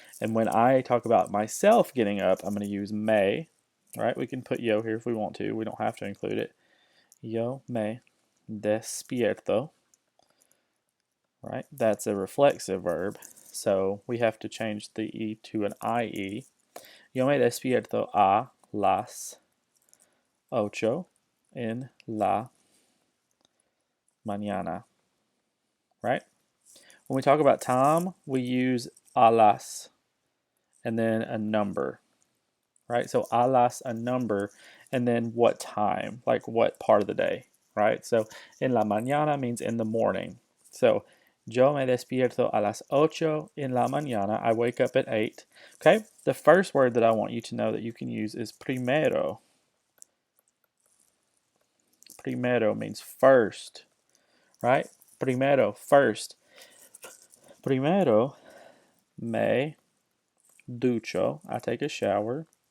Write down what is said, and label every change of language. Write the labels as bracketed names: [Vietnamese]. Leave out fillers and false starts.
[English] And when I talk about myself getting up, I'm going to use me, right? We can put yo here if we want to. We don't have to include it. Yo me despierto, right? That's a reflexive verb. So we have to change the E to an IE. [Spanish] Yo me despierto a las 8 en la mañana, right? [English] When we talk about time, we use a las and then a number, right? So a las, a number, and then what time, like what part of the day, right? So en la mañana means in the morning. [Spanish] So yo me despierto a las 8 en la mañana. [English] I wake up at 8. Okay? The first word that I want you to know that you can use is primero. Primero means first, right? Primero, first. Primero me ducho. I take a shower.